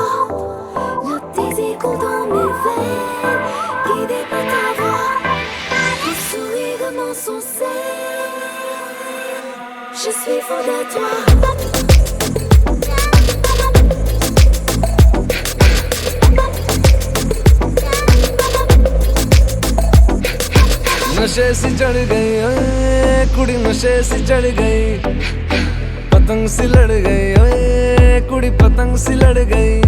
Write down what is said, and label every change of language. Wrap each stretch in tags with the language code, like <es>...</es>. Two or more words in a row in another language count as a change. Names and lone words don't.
<fr>Le désir coule dans mes veines, guidé par ta voix. Ton sourire m'insouciait, je suis fou de toi.</fr> <hi>नशे सी चढ़ गई ओए कुड़ी, नशे सी चढ़ गई, पतंग सी लड़ गई ओए कुड़ी, पतंग सी लड़ गई।</hi>